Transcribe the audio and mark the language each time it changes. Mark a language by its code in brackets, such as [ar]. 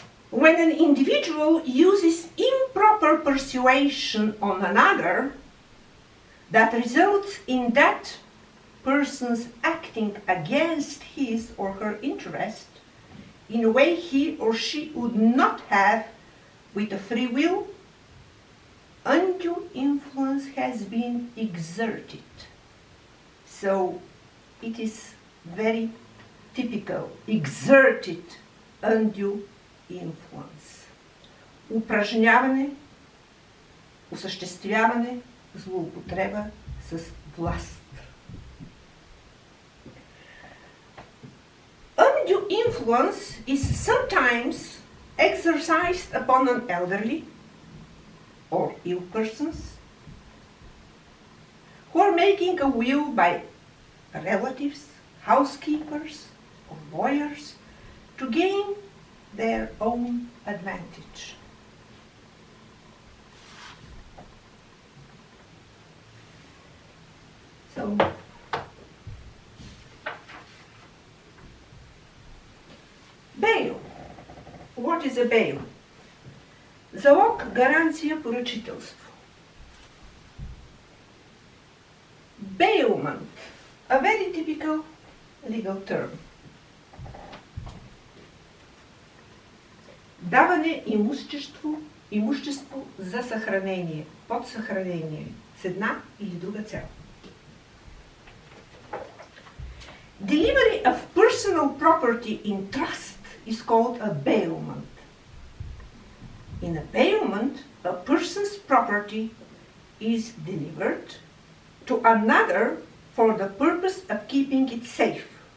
[en] When an individual uses improper persuasion on another, that results in that person's acting against his or her interest in a way he or she would not have with a free will, undue influence has been exerted. So it is very typical, exerted undue influence. [bg] Упражняване, осъществяване, злоупотреба с власт. [en] Undue influence is sometimes exercised upon an elderly or ill persons who are making a will by relatives, housekeepers, or lawyers to gain their own advantage. So, bail. What is a bail? [bg] Залог, гаранция, поръчителство. [en] Bailment, a very typical legal term. [bg] Даване имущество за съхранение, под съхранение, с една или друга цел. [en] Delivery of personal property in trust is called a bailment. In a bailment, a person's property is delivered to another for the purpose of keeping it safe.